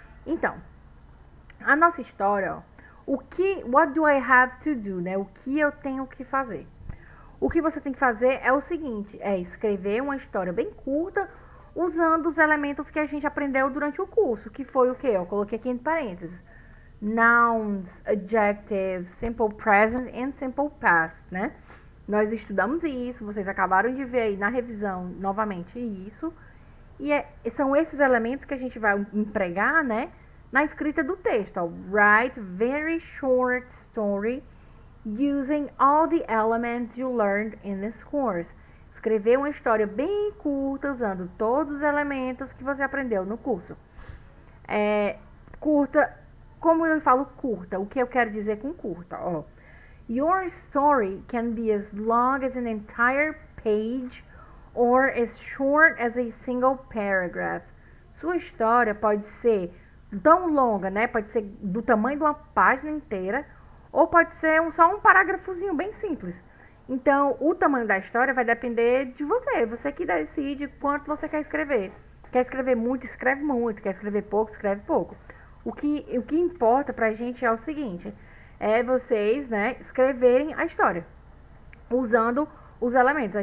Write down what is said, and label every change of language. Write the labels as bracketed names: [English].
[Portuguese] Então, a nossa história, ó, [English] what do I have to do, [Portuguese] né? O que eu tenho que fazer? O que você tem que fazer é o seguinte, é escrever uma história bem curta, usando os elementos que a gente aprendeu durante o curso, que foi o quê? Eu coloquei aqui entre parênteses. [English] Nouns, adjectives, simple present and simple past, né? [Portuguese] Nós estudamos isso, vocês acabaram de ver aí na revisão novamente isso. E são esses elementos que a gente vai empregar, né, na escrita do texto. Ó. [English] Write very short story using all the elements you learned in this course. [Portuguese] Escrever uma história bem curta usando todos os elementos que você aprendeu no curso. Curta, como eu falo curta, o que eu quero dizer com curta? Ó. [English] Your story can be as long as an entire page or as short as a single paragraph. [Portuguese] Sua história pode ser tão longa, né? Pode ser do tamanho de uma página inteira, ou pode ser só um parágrafozinho bem simples. Então, o tamanho da história vai depender de você. Você que decide quanto você quer escrever. Quer escrever muito, escreve muito. Quer escrever pouco, escreve pouco. O que importa pra gente é o seguinte, é vocês, né, escreverem a história, usando os elementos.